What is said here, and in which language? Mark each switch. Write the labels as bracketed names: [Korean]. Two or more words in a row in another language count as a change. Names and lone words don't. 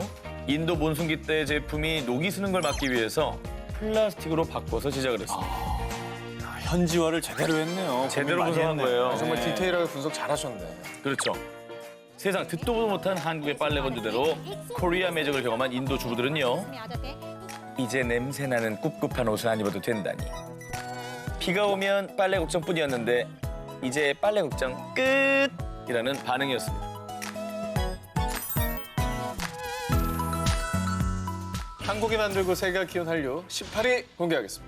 [Korean] 인도 몬순기 때 제품이 녹이 쓰는 걸 막기 위해서 플라스틱으로 바꿔서 제작을 했습니다. 현지화를 제대로 했네요. 제대로 많이 분석한 했네. 거예요. 정말 디테일하게 분석 잘하셨네. 그렇죠. 세상 듣도 보도 못한 한국의 빨래 건조대로 코리아 매직을 경험한 인도 주부들은요. [Hindi] में आ जाते हैं। [Korean] 이제 냄새나는 꿉꿉한 옷을 안 입어도 된다니. 비가 오면 빨래 걱정뿐이었는데 이제 빨래 걱정 끝이라는 반응이었습니다. 한국이 만들고 세계가 키운 한류 18위 공개하겠습니다.